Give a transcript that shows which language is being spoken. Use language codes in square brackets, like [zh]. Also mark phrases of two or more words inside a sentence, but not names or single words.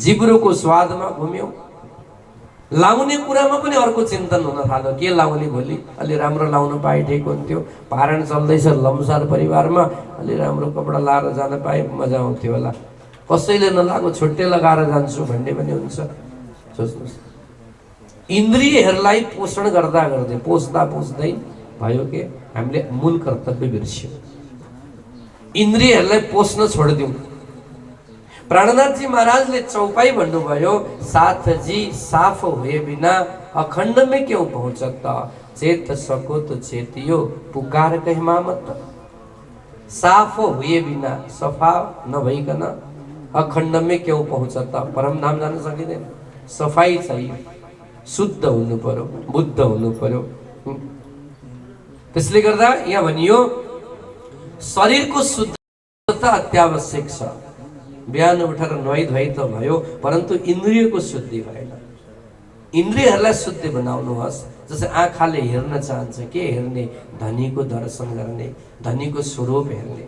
[ne] जिब्रोको स्वादमा घुम्यौँ, लाउने कुरामा पनि अर्को चिन्तन हुन थाल्यो, के लाउने भोलि, अलि राम्रो लाउन पाए ठिक हुन्थ्यो, पारण चल्दैछ लम्सार परिवारमा, अलि राम्रो कपडा लाएर जान पाए मजा आउँथ्यो होला, कसैले नलागो छुट्टै लगाएर जान्छु भन्ने पनि हुन्छ। सोच्नुहोस्, इन्द्रियहरूलाई पोषण गर्दा गर्दै पोस्दा पोस्दै भयो के हामीले मूल कर्तव्य बिर्स्यौँ, इन्द्रियहरूलाई पोस्न छोडिदिउँ। प्राणनाथजी महाराजले चौपाई भन्नुभयो, [hi] साथ जी साफ हुए बिना अखंड में क्यों पहुंचता, चेत सको तो चेतियो पुकार कह मामत। साफ हुए बिना, [ne] सफा नभइकन [hi] अखंड में क्यों पहुंचता, [ne] परम धाम जान सकिँदैन। [hi] सफाई चाहिए, [ne] शुद्ध हुनु पर्यो, बुद्ध हुनु पर्यो। त्यसले गर्दा यहाँ भनियो शरीरको शुद्धता अत्यावश्यक छ। बिहान उठेर नुहाई धुवाई त भयो, परन्तु इन्द्रियको शुद्धि भएन। इन्द्रियहरूलाई शुद्धि बनाउनुहोस्। जस्तै आँखाले हेर्न चाहन्छ, के हेर्ने, धनीको दर्शन गर्ने, धनीको स्वरूप हेर्ने।